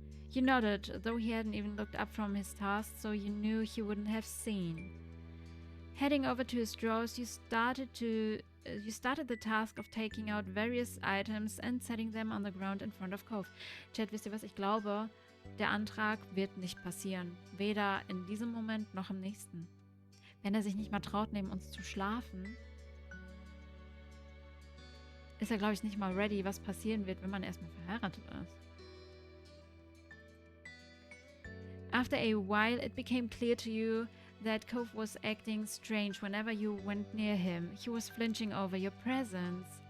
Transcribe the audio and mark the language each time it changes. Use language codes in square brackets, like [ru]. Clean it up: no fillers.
[en] You nodded, though he hadn't even looked up from his task, so you knew he wouldn't have seen. Heading over to his drawers, you started the task of taking out various items and setting them on the ground in front of Cove. [de] Chat, wisst ihr was? Ich glaube, der Antrag wird nicht passieren. Weder in diesem Moment noch im nächsten. Wenn er sich nicht mal traut, neben uns zu schlafen, ist er, glaube ich, nicht mal ready, was passieren wird, wenn man erstmal verheiratet ist. [en] After a while, it became clear to you that Cove was acting strange whenever you went near him. He was flinching over your presence.